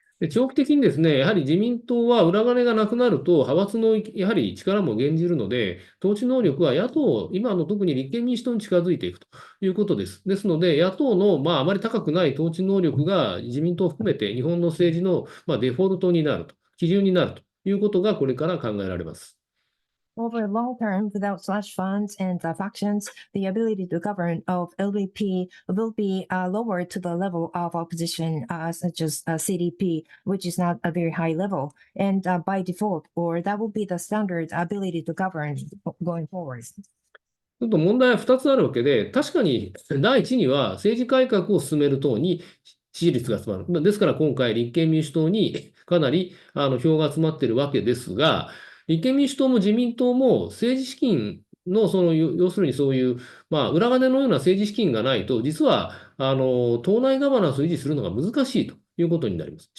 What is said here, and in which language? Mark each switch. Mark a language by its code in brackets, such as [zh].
[ja] 長期的にですね、やはり自民党は裏金がなくなると、派閥のやはり力も減じるので、統治能力は野党、今の特に立憲民主党に近づいていくということです。ですので、野党のあまり高くない統治能力が自民党を含めて日本の政治のデフォルトになると、基準になるということがこれから考えられます。 [en] Over long term, without slush funds and factions, the ability to govern of LDP will be lower to the level of opposition, such as CDP, which is not a very high level. And by default, or that will be the standard ability to govern going forward. [ja] ちょっと問題は2つあるわけで、確かに第一には政治改革を進める党に支持率が集まる。ですから今回、立憲民主党にかなり票が集まっているわけですが、立憲民主党も自民党も政治資金の要するにそういう、裏金のような政治資金がないと、実は党内ガバナンスを維持するのが難しいということになります。